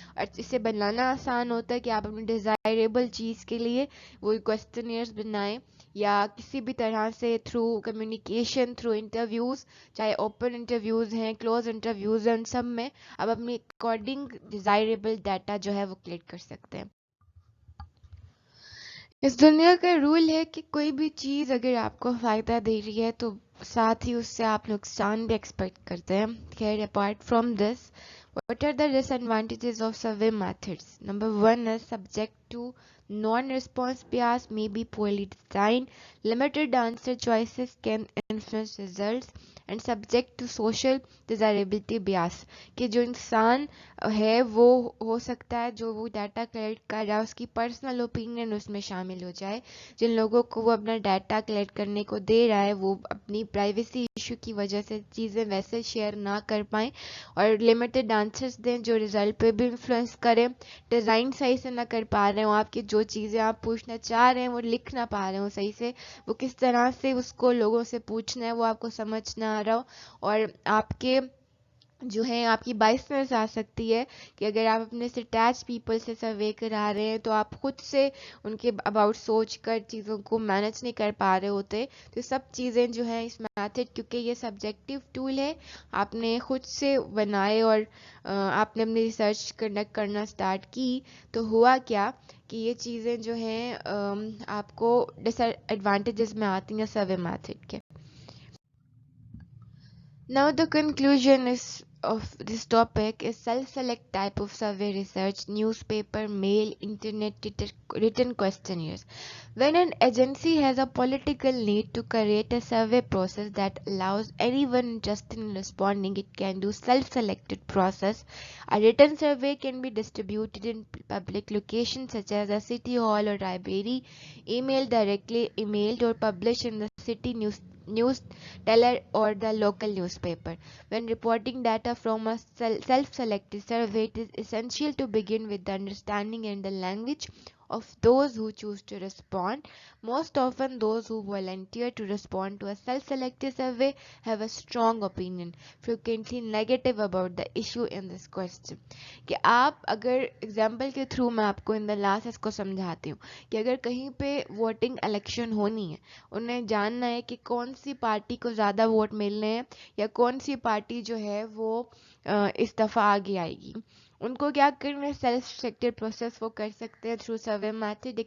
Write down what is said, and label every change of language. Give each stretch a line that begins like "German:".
Urdu: اور اسے بنانا آسان ہوتا ہے کہ آپ اپنی ڈیزائریبل چیز کے لیے وہ کوسچنئرز بنائیں، یا کسی بھی طرح سے تھرو کمیونیکیشن، تھرو انٹرویوز، چاہے اوپن انٹرویوز ہیں، کلوز انٹرویوز ہیں، ان سب میں آپ اپنی اکارڈنگ ڈیزائریبل ڈیٹا جو ہے وہ کلیکٹ کر سکتے ہیں. اس دنیا کا رول ہے کہ کوئی بھی چیز اگر آپ کو فائدہ دے رہی ہے تو ساتھ ہی اس سے آپ نقصان بھی ایکسپیکٹ کرتے ہیں.
English: خیر apart from this, what are the disadvantages of survey methods? Number one is subject to non-response bias, may be poorly designed, limited answer choices can influence results, and subject to social desirability bias.
Urdu: کہ جو انسان ہے وہ ہو سکتا ہے جو وہ data collect کر رہا ہے اس کی پرسنل اوپینین اس میں شامل ہو جائے. جن لوگوں کو وہ اپنا ڈیٹا کلیکٹ کرنے کو دے رہا ہے وہ اپنی پرائیویسی ایشو کی وجہ سے چیزیں ویسے شیئر نہ کر پائیں، اور لمیٹڈ آنسرس دیں جو رزلٹ پہ بھی انفلوئنس کریں، ڈیزائن صحیح سے نہ کر پا رہے ہوں، آپ کی جو چیزیں آپ پوچھنا چاہ رہے ہیں وہ لکھ نہ پا رہے ہوں صحیح سے، وہ کس طرح سے اس کو لوگوں سے پوچھنا ہے وہ آپ کو سمجھ نہ آ رہا ہو. اور آپ کے جو ہے آپ کی بائسنس آ سکتی ہے کہ اگر آپ اپنے سے اٹیچ پیپل سے سروے کرا رہے ہیں تو آپ خود سے ان کے اباؤٹ سوچ کر چیزوں کو مینج نہیں کر پا رہے ہوتے. تو سب چیزیں جو ہیں اس میتھڈ، کیونکہ یہ سبجیکٹیو ٹول ہے، آپ نے خود سے بنائے اور آپ نے اپنی ریسرچ کنڈکٹ کرنا سٹارٹ کی، تو ہوا کیا کہ یہ چیزیں جو ہیں آپ کو ڈس ایڈوانٹیجز میں آتی ہیں سروے میتھڈ کے.
English: Now the conclusion of this topic is self-select type of survey research, newspaper, mail, internet, written questionnaires. When an agency has a political need to create a survey process that allows anyone interested in responding, it can do self-selected process. A written survey can be distributed in public locations such as a city hall or library, emailed or published in the city news teller or the local newspaper. When reporting data from a self-selected survey, it is essential to begin with the understanding and the language of those who choose to respond. Most often, those who volunteer to respond to a self-selected survey have a strong opinion, frequently negative, about the issue in this question.
Urdu: کہ آپ اگر example کے through میں آپ کو ان the last اس کو سمجھاتی ہوں کہ اگر کہیں پہ ووٹنگ الیکشن ہونی ہے، انہیں جاننا ہے کہ کون سی پارٹی کو زیادہ ووٹ ملنے ہیں یا کون سی پارٹی جو ہے وہ اس دفعہ آگے آئے گی، ان کو کیا کرنا ہے، سیلف سلیکٹڈ پروسیس وہ کر سکتے ہیں تھرو سروے میتھڈ.